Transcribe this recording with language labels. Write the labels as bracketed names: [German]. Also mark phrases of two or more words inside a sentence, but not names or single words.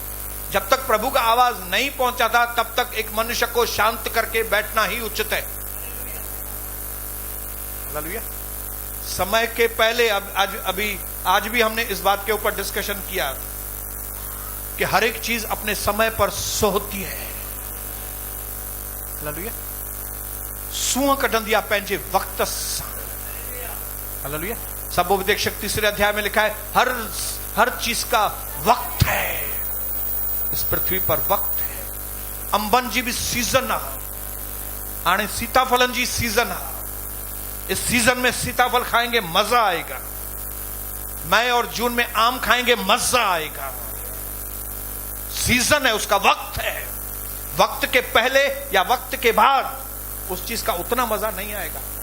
[Hindi] जब तक प्रभु का आवाज नहीं पहुंचा था, तब तक एक मनुष्य को शांत करके बैठना ही उचित है। हालेलुया। समय के पहले आज भी हमने इस बात के ऊपर डिस्कशन किया कि हर एक चीज अपने समय पर सोती है। हालेलुया। [Sindhi] सूअं कढंदिया पंहिंजे वक्त सां। [Hindi] हालेलुया। सबोपदेशक 3 अध्याय में लिखा है, हर चीज का वक्त है। इस पृथ्वी पर वक्त है। [Sindhi] अंबन जी भी सीजन आहे, हाणे सीताफलन जी सीजन आहे। [Hindi] इस सीजन में सीताफल खाएंगे, मजा आएगा। मई और जून में आम खाएंगे, मजा आएगा। सीजन है, उसका वक्त है। वक्त के पहले या वक्त के बाद उस चीज का उतना मजा नहीं आएगा।